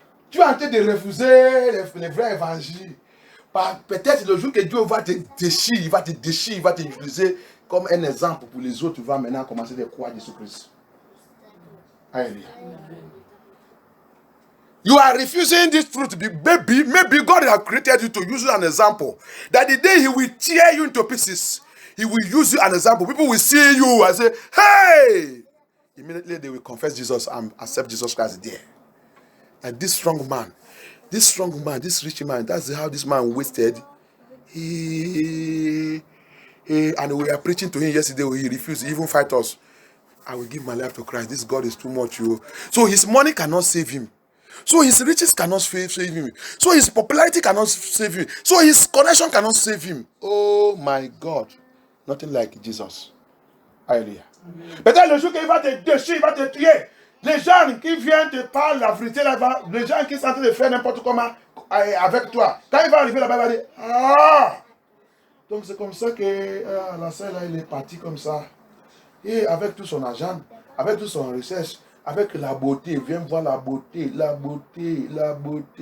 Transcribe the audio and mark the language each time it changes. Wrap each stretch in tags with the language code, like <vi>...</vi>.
<fr>Tu es en train de refuser les vrais évangiles. Peut-être le jour que Dieu va te déchirer, il va t'utiliser comme un exemple pour les autres. Tu vas maintenant commencer à croire Jésus-Christ. Alléluia.</fr> <en>You are refusing this truth. Maybe God has created you to use you as an example. That the day He will tear you into pieces, He will use you as an example. People will see you and say, hey! Immediately they will confess Jesus and accept Jesus Christ there. And this rich man, that's how this man wasted. And we were preaching to him yesterday, he refused, he even fight us. I will give my life to Christ. This God is too much. So his money cannot save him. So his riches cannot save him. So his popularity cannot save him. So his connection cannot save him. Oh my God. Nothing like Jesus. Alléluia.</en> <fr>Peut-être le jour qu'il va te déchirer, il va te tuer. Les gens qui viennent te parler la vérité là-bas, les gens qui sont en train de faire n'importe comment avec toi, quand il va arriver là-bas, il va dire ah! Donc c'est comme ça que la sœur là, il est parti comme ça. Et avec tout son argent, avec toute son recherche, avec la beauté, viens voir la beauté, la beauté, la beauté.</fr>